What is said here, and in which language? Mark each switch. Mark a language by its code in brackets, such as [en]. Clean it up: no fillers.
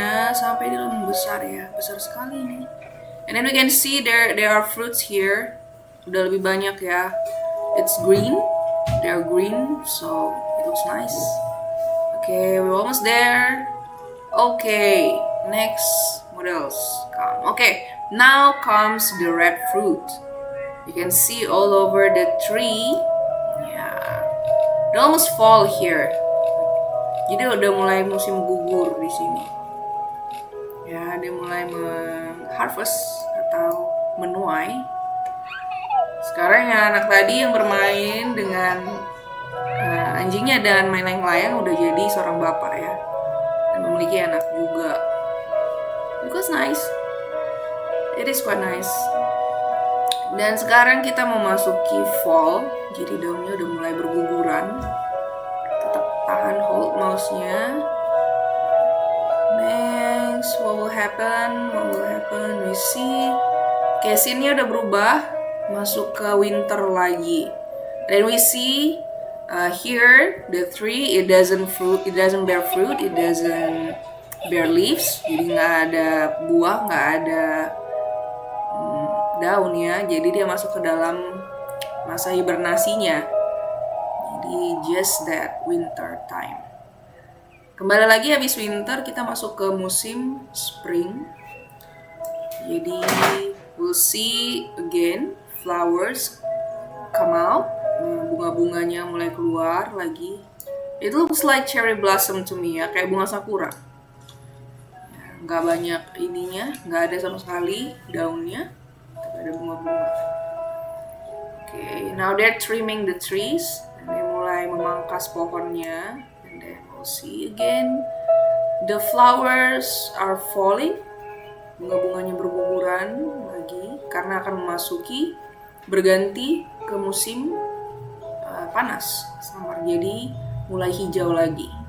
[id] Sampai dia membesar ya, besar sekali ini. [en] And then we can see there are fruits here. [id] Udah lebih banyak ya. [en] It's green. They are green, so it looks nice. Okay, we're almost there. Okay, next, what else? Okay, now comes the red fruit. You can see all over the tree. Yeah, it almost fall here. [id] Jadi udah mulai musim gugur di sini. Ya, dia mulai mengharvest atau menuai. Sekarang ya anak tadi yang bermain dengan anjingnya dan main layang-layang udah jadi seorang bapak ya. Dan memiliki anak juga. [en] It was nice. It is quite nice. [id] Dan sekarang kita memasuki fall. Jadi daunnya udah mulai berguguran. Tahan hold mouse-nya. [en] Next, what will happen? We see [id] Oke, scene-nya udah berubah, masuk ke winter lagi. [en] Then we see here the tree, it doesn't bear fruit, it doesn't bear leaves. [id] Jadi nggak ada buah, nggak ada daun ya. Jadi dia masuk ke dalam masa hibernasinya. Jadi [en] just that winter time. [id] Kembali lagi habis winter kita masuk ke musim spring. [en] Jadi we'll see again flowers come out. [id] Bunga-bunganya mulai keluar lagi. [en] It looks like cherry blossom to me [id] ya, kayak bunga sakura. Nggak banyak ininya, nggak ada sama sekali daunnya, tapi ada bunga-bunga. [en] Okay, now they're trimming the trees. [id] Dan dia mulai memangkas pohonnya. [en] And then we'll see again the flowers are falling. [id] Bunga-bunganya berguguran lagi karena akan berganti ke musim panas, summer. Jadi mulai hijau lagi.